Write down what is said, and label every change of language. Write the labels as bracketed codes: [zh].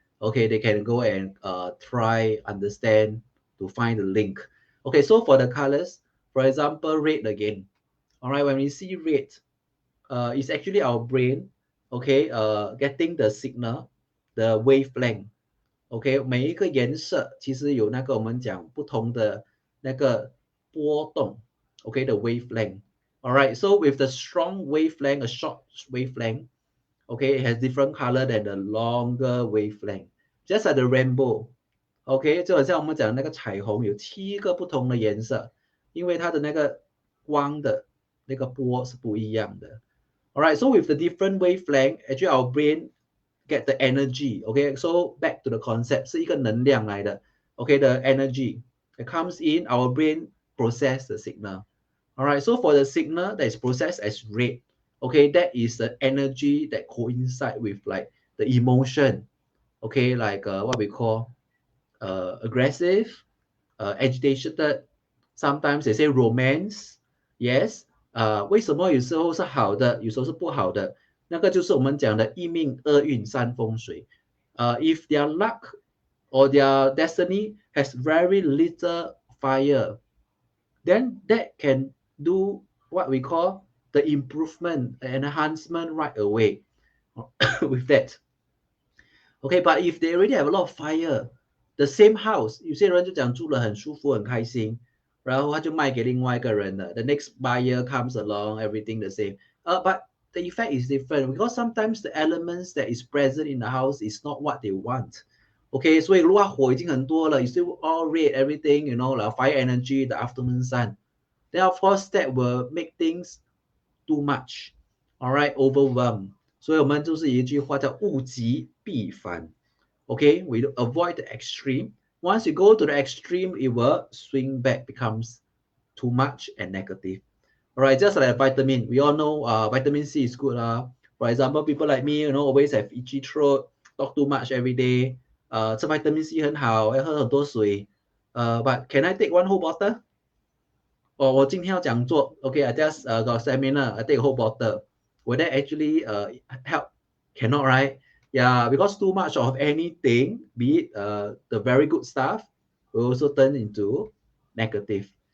[en] Okay, they can go and try understand to find the link. Okay, so for the colors, for example, red again. All right, when we see red, it's actually our brain, okay, getting the signal, the wavelength. [zh] OK，每一个颜色其实有那个我们讲不同的那个波动，OK 的 wavelength。 [en] All right, so with the strong wavelength, a short wavelength, okay, it has different color than the longer wavelength. Just like the rainbow, [zh] OK，就好像我们讲那个彩虹有7个不同的颜色，因为它的那个光的那个波是不一样的。 [en] All right, so with the different wavelength, actually our brain get the energy. Okay, so back to the concept, [zh] 是一个能量来的。 [en] Okay, the energy that comes in our brain process the signal. All right, so for the signal that is processed as red, okay, that is the energy that coincide with like the emotion. Okay, like what we call aggressive, agitated. Sometimes they say romance. Yes. [zh] 为什么有时候是好的，有时候是不好的？那个就是我们讲的一命二运三风水。 [en] If their luck or their destiny has very little fire, then that can do what we call the improvement, enhancement right away with that. Okay, but if they already have a lot of fire, the same house, [zh] 有些人就讲住了很舒服很开心，然后他就卖给另外一个人了。 [en] The next buyer comes along, everything the same. But the effect is different because sometimes the elements that is present in the house is not what they want. Okay, [zh] 所以如果火已经很多了， [en] you still all red everything, like fire energy, the afternoon sun. Then of course that will make things too much. All right, overwhelm. [zh] 所以我们就是一句话叫物极必反。Okay, [en] we avoid the extreme Once you go to the extreme, it will swing back, becomes too much and negative. All right, just like a vitamin, we all know vitamin C is good. For example, people like me, always have itchy throat, talk too much every day. [zh] 吃 vitamin C 很好，要喝很多水。 [en] But can I take one whole bottle? [zh] 我今天要讲座 [en] okay, I just got a seminar, I take a whole bottle. Will that actually help? Cannot, right? Yeah, because too much of anything, be it the very good stuff, will also turn into negative.